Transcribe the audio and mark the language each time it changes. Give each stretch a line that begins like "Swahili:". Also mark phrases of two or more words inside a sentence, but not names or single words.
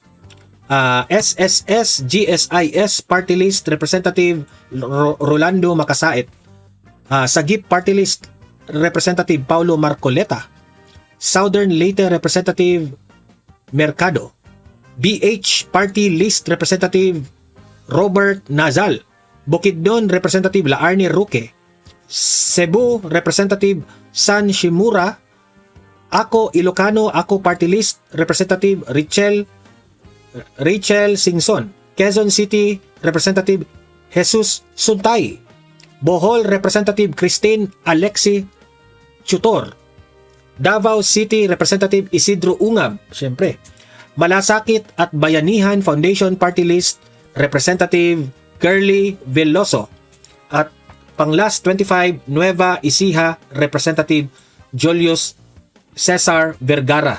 Filipino: SSS GSIS Party List Representative Rolando Makasait, Sagip Party List Representative Paulo Marcoleta, Southern Leyte Representative Mercado, BH Party List Representative Robert Nazal, Bukidnon Representative Laarne Ruque, Cebu Representative San Shimura, Ako Ilocano Ako Party List Representative Rachel Singson, Quezon City Representative Jesus Suntay, Bohol Representative Christine Alexi Chutor, Davao City Representative Isidro Ungab, syempre, Malasakit at Bayanihan Foundation Party List Representative Curly Veloso, at Panglas 25 Nueva Ecija Representative Julius Cesar Vergara.